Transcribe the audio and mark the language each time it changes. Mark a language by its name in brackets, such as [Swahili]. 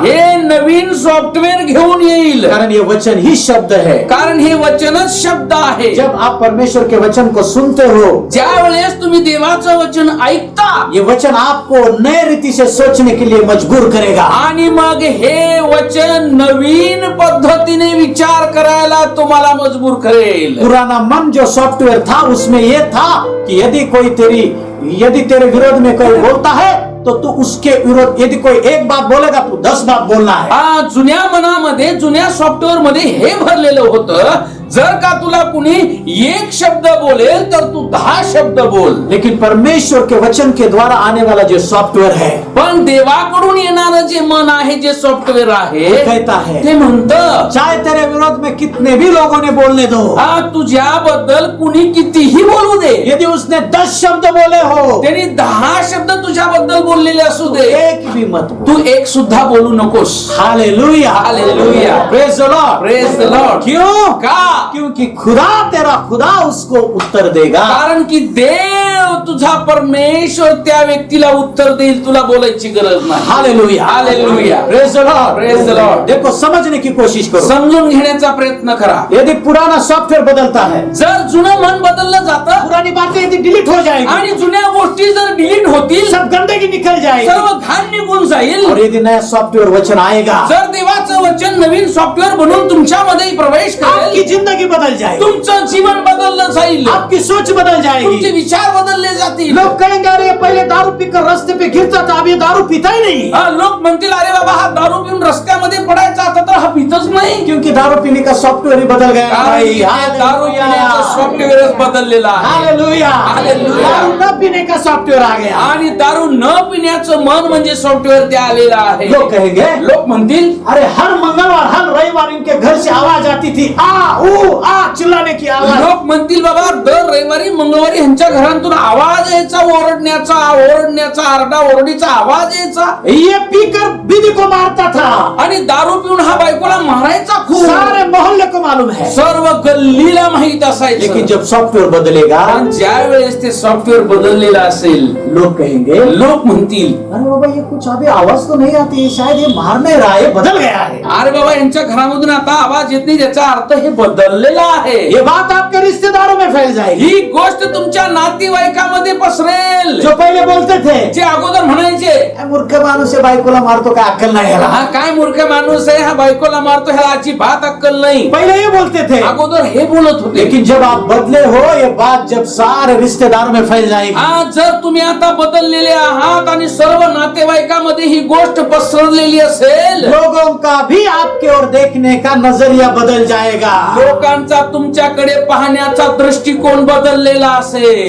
[Marathi] हे नवीन सॉफ्टवेअर घेऊन येईल. [Hindi] कारण ये वचन ही शब्द है। [Marathi] कारण हे वचनच शब्द आहे. [Hindi] जब आप परमेश्वर के वचन को सुनते हो, [Marathi] ज्या वेळेस तुम्ही देवाचं वचन ऐकता, [Hindi] ये वचन आपको नए रीति से सोचने के लिए मजबूर करेगा। [Marathi] आणि मग हे वचन नवीन पद्धतीने विचार करायला तुम्हाला मजबूर करेल. [Hindi] पुराना मन जो सॉफ्टवेयर था उसमें ये था कि यदि तेरे विरोध में कोई बोलता है तो तू उसके विरोध, यदि कोई एक बात बोलेगा तू 10 बात बोलना है। [Marathi] जुन्या मनामध्ये, जुन्या सॉफ्टवेअर मध्ये हे भरलेलं होतं, जर का तुला कुणी एक शब्द बोलेल तर तू 10 शब्द बोल. [Hindi] लेकिन परमेश्वर के वचन के द्वारा आने वाला जो सॉफ्टवेयर है, [Marathi] पण देवाकडून येणारं जे मन आहे, जे सॉफ्टवेअर आहे, [Hindi] कहता है [Marathi] ते म्हणतं, [Hindi] चाहे तेरे विरोध में कितने भी लोगों ने बोलने दो, [Marathi] तुझ्याबद्दल कुणी कितीही बोलू दे, [Hindi] यदि उसने 10 शब्द बोले हो, [Marathi] त्यांनी 10 शब्द तुझ्याबद्दल बोललेले असू दे, [Hindi] एक भी मत बोल। [Marathi] तू एक सुद्धा बोलू नकोस. [English] Hallelujah, hallelujah. Praise the Lord, praise the Lord. [Hindi] क्यों? [Marathi] का [Hindi] क्योंकि खुदा तेरा खुदा उसको उत्तर देगा। [Marathi] कारण की देव तुझा परमेश्वर त्या व्यक्तीला उत्तर देईल, तुला बोलायची गरज नाही. [English] Hallelujah, hallelujah. Praise the Lord, Praise the Lord. [Hindi] देखो समझने की कोशिश करो। [Marathi] समजून घेण्याचा प्रयत्न करा. [Hindi] यदि पुराना सॉफ्टवेयर बदलता है, [Marathi] जर जुनं मन बदललं जातं [Hindi] पुरानी बातें यदि डिलीट हो जाएगी, [Marathi] आणि जुन्या गोष्टी जर डिलीट होतील, [Hindi] सब गंदगी निकल जाएगी, [Marathi] सर्व घाण निघून जाईल. [Hindi] और यदि नया सॉफ्टवेयर वचन आएगा, [Marathi] जर देवाचं वचन नवीन सॉफ्टवेअर बनून तुमच्यामध्ये प्रवेश [Hindi] आपकी [Marathi] करेल, [Hindi] जिंदगी बदल जाएगी, [Marathi] तुमचं जीवन बदललं जाईल, [Hindi] आपकी सोच बदल [Marathi] तुमचे [Hindi] जाएगी। [Marathi] विचार बदलले जातील. [Hindi] लोग कहेंगे अरे पहले दारू पीकर रास्ते पे गिरता था, अब ये दारू पीता ही नहीं, [Marathi] हा, लोक म्हणतील अरे बाबा हा दारू पिऊन रस्त्यामध्ये पडायचा, आता तर हा पितच नाही. [Hindi] क्योंकि दारू पीने का सॉफ्टवेयर ही बदल गया [Marathi] कारण [Hindi] भाई। [Marathi] की ते दारू पिण्याचं सॉफ्टवेअरच बदललेलं आहे. [English] Hallelujah, hallelujah. [Hindi] दारू न पीने का सॉफ्टवेयर आ गया। [Marathi] आणि दारू न पिण्याचं मन म्हणजे सॉफ्टवेअर ते आलेलं आहे. [Hindi] लोग कहेंगे [Marathi] लोक म्हणतील [Hindi] अरे हर मंगलवार हर रविवार इनके घर से आवाज आती थी, आ ऊ आ चिल्लाने की आवाज। [Marathi] लोक म्हणतील बाबा दर रविवारी मंगळवारी ह्यांच्या घरातून आवाज यायचा, ओरडण्याचा आरडाओरडीचा आवाज यायचा, [Hindi] ये पीकर बीवी को मारता था, [Marathi] आणि दारू पिऊन हा बायकोला मारायचा खूप. [Hindi] सारे मोहल्ले को मालूम है। [Marathi] सर्व गल्लीला माहित असायचं. [Hindi] लेकिन जब सॉफ्टवेयर बदलेगा, [Marathi] पण ज्या वेळेस ते सॉफ्टवेअर बदललेलं असेल, [Hindi] लोग कहेंगे [Marathi] लोक म्हणतील [Hindi] अरे बाबा ये कुछ अभी आवाज तो नहीं आती है, शायद ये मार नहीं रहा है, बदल गया है। [Marathi] अरे बाबा यांच्या घरामधून आता आवाज येत नाही, त्याचा अर्थ हे बदललेला आहे. [Hindi] ये बात आपके रिश्तेदारों में फैल जाएगी। [Marathi] ही गोष्ट तुमच्या नातेवाईकामध्ये पसरेल. [Hindi] जो पहले बोलते थे [Marathi] जे अगोदर म्हणायचे "ए, मूर्ख माणूस है, बायकोला मारतो, काय अक्कल नाही ह्याला", हा काय मूर्ख माणूस आहे, हा बायकोला मारतो, ह्याला अजिबात अक्कल नाही, [Hindi] पहले ये बोलते थे। [Marathi] अगोदर हे बोलत होते. [Hindi] लेकिन जब आप बदले हो, ये बात जब सारे रिश्तेदारों में फैल जाएगी। [Marathi] आज जर तुम्ही आता बदललेले आहात आणि सर्व नातेवाईकामध्ये ही गोष्ट पसरलेली असेल, [Hindi] लोगों का भी आपके ओर देखने का नजरिया बदल जाएगा। [Marathi] लोकांचा तुमच्याकडे पाहण्याचा दृष्टिकोन बदललेला असेल.